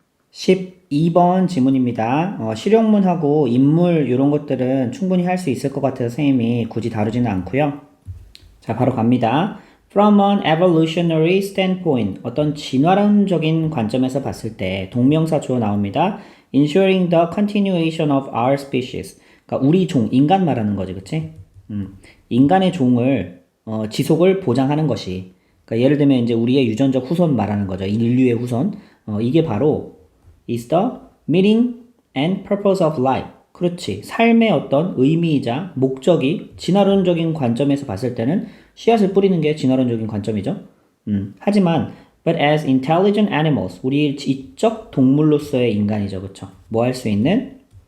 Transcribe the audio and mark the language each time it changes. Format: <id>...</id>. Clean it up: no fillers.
<ko>12번 지문입니다. 실용문하고 인물 이런 것들은 충분히 할 수 있을 것 같아서 선생님이 굳이 다루지는 않고요. 자, 바로 갑니다.</ko> <en>From an evolutionary standpoint,</en> <ko>어떤 진화론적인 관점에서 봤을 때 동명사 주어 나옵니다.</ko> <en>Ensuring the continuation of our species.</en> <ko>그러니까 우리 종, 인간 말하는 거지, 그치? 인간의 종을 지속을 보장하는 것이. 그러니까 예를 들면 이제 우리의 유전적 후손 말하는 거죠. 인류의 후손. 이게 바로</ko> <en>is the meaning and purpose of life.</en> <ko>그렇지. 삶의 어떤 의미이자 목적이 진화론적인 관점에서 봤을 때는 씨앗을 뿌리는 게 진화론적인 관점이죠. 하지만</ko> <en>but as intelligent animals,</en> <ko>우리 지적 동물로서의 인간이죠. 그쵸? 뭐 할 수 있는?</ko>